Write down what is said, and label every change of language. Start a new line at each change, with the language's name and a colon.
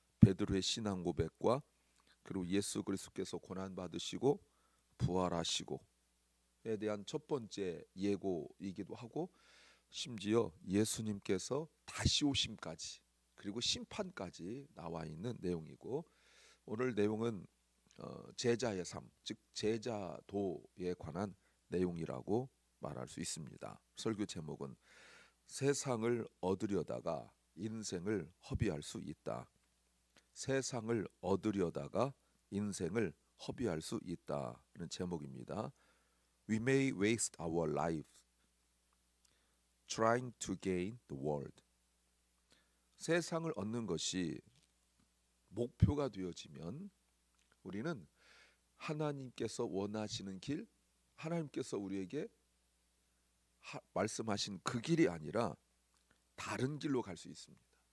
Korean: 베드로의 신앙 고백과 그리고 예수 그리스도께서 고난 받으시고 부활하시고 에 대한 첫 번째 예고이기도 하고 심지어 예수님께서 다시 오심까지 그리고 심판까지 나와 있는 내용이고 오늘 내용은 제자의 삶, 즉 제자도에 관한 내용이라고 말할 수 있습니다. 설교 제목은 세상을 얻으려다가 인생을 허비할 수 있다. 세상을 얻으려다가 인생을 허비할 수 있다는 제목입니다.
English: We may waste our lives trying to gain the world.
Korean: 세상을 얻는 것이 목표가 되어지면 우리는 하나님께서 원하시는 길, 하나님께서 우리에게 말씀하신 그 길이 아니라 다른 길로 갈 수 있습니다.